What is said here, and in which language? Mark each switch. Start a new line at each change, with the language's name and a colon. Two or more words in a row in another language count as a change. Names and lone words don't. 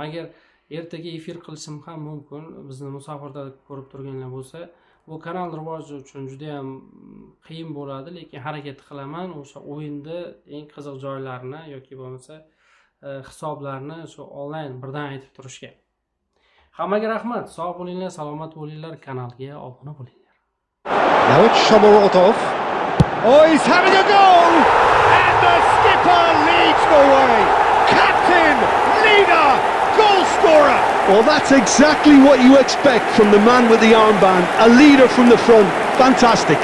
Uzbek: Agar ertaga efir qilishim ham mumkin, bizni musofirda ko'rib turganlar bo'lsa, bu kanal rivoji uchun juda ham qiyin bo'ladi, lekin harakat qilaman o'sha o'yinda eng qiziq joylarini yoki bo'lmasa hisoblarni shu onlayn birdan aytib turishga. Hammaga rahmat, sog' bo'linglar, salomat bo'linglar, kanalga obuna bo'linglar.
English: Now it's Shomurodov. Oh, he's having a go! And the skipper leads the way. Captain, leader, goal scorer. Well, that's exactly what you expect from the man with the armband. A leader from the front. Fantastic.